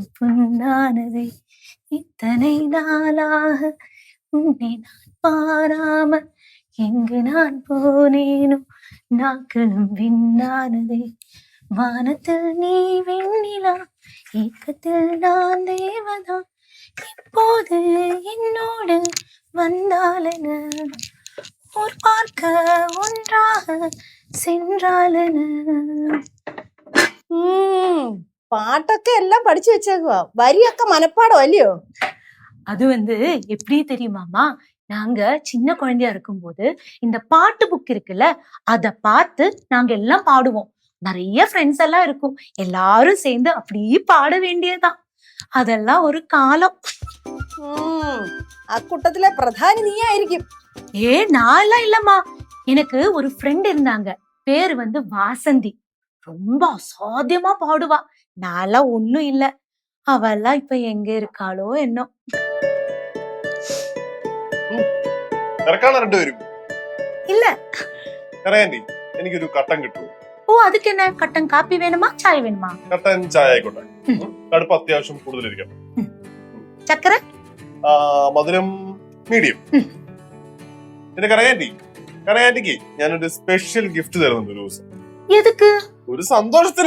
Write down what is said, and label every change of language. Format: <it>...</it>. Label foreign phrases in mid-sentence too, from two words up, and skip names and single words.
<ta>புண்ணானதே இத்தனை நாளாக உன்னை நான் பாராமல் எங்கு நான் போனேனோ நாக்களும் விண்ணானதே வானத்தில் நீ வெண்ணிலா ஏக்கத்தில் நான் தேவதா இப்போது என்னோடு வந்தாலென ஊர் பார்க்க ஒன்றாக சென்றாலென.</ta> <ml>പാട്ടൊക്കെ എല്ലാം പഠിച്ചു വെച്ചേക്കുവാ. വരിയൊക്കെ മനപ്പാടം അല്ലയോ?</ml> <ta>அது எப்படி தெரியுமாமா, நாங்க சின்ன குழந்தையா இருக்கும்போது இந்த பாட்டு புக் இருக்குல்ல, அத பார்த்து நாங்க எல்லாம் பாடுவோம். நிறைய ஃப்ரெண்ட்ஸ் எல்லாம் இருக்கும், எல்லாரும் சேர்ந்து அப்படியே பாட வேண்டியதுதான். அதெல்லாம் ஒரு காலம்.</ta> <ml>അക്കൂട്ടത്തിലേ പ്രധാനി നീയായിരിക്കും.</ml> <ta>நான் எல்லாம் இல்லம்மா, எனக்கு ஒரு ஃப்ரெண்ட் இருந்தாங்க, பேரு வாசந்தி. ரொம்ப அசாத்தியமா பாடுவா. நான்லாம் ஒண்ணும் இல்ல. அவெல்லாம் இப்ப எங்க இருக்காளோ என்னோ. இல்ல</ta> <ml>എനിക്കൊരു കട്ടൻ കിട്ടുമോ? ഓ,</ml> <ta>அதுக்கு என்ன</ta> <ml>കട്ടൻ കാപ്പി വേണമാ ചായ വേണമാ? കട്ടൻ ചായ ആയിക്കോട്ടെ. കടുപ്പ് അത്യാവശ്യം കൂടുതലിരിക്കണം. ചക്കര മധുരം മീഡിയം. പിന്നെ കറയാൻറ്റിക്ക് ഞാനൊരു സ്പെഷ്യൽ ഗിഫ്റ്റ് തരുന്നുണ്ട് ഒരു ദിവസം. എതുക്ക്? ഒരു സന്തോഷത്തിന്.</ml>